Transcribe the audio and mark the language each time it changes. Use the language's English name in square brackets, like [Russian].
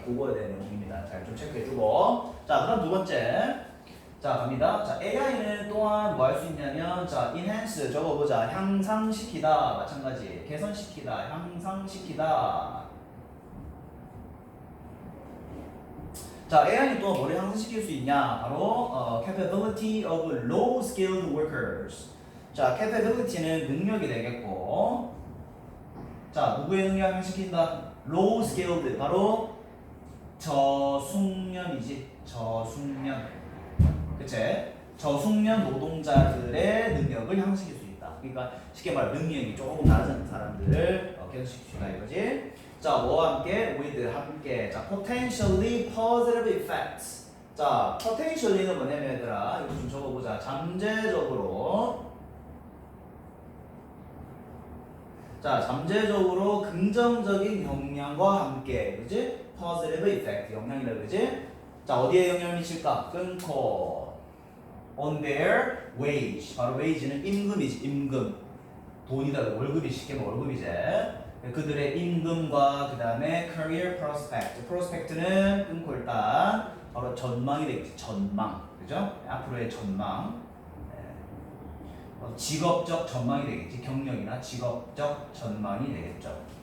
[Korean] 그거에 대한 내용입니다. 잘 좀 체크해주고. 자, 그럼 두 번째. 자, 갑니다. 자, AI는 또한 뭐 할 수 있냐면, 자, [English] enhance [Korean] 적어보자. 향상시키다. 마찬가지. 개선시키다. 향상시키다. 자, AI는 또 뭐를 향상시킬 수 있냐? [English] 바로 capability of low skilled workers. [Korean] 자, capability는 능력이 되겠고, 자, 누구의 능력을 향상시킨다? [English] low skilled. [Korean] 바로 저숙련이지. 저숙련. 그치? 저숙련 노동자들의 능력을 향상시킬 수 있다. 그러니까 쉽게 말해 능력이 조금 낮은 사람들을 개선시킬 수 있다 이거지. 자, 뭐와 함께? [English] with [Korean] 함께. [English] 자, potentially positive effects. [Korean] 자, potentially는 뭐냐면 얘들아, 이거 좀 적어보자. 잠재적으로. 자, 잠재적으로 긍정적인 영향과 함께, 그지? [English] positive effect, [Korean] 영향이라 그지? 자, 어디에 영향을 미칠까? [English] 끊고 on their wage. [Korean] 바로 wage는 임금이지, 임금. 돈이다, 월급이 쉽게 말하면 월급이지. 그들의 임금과 그 다음에 [English] career prospect. [Korean] prospect는 끊고 일단 바로 전망이 되겠지, 전망. 그죠? 앞으로의 전망. 직업적 전망이 되겠지, 경력이나 직업적 전망이 되겠죠.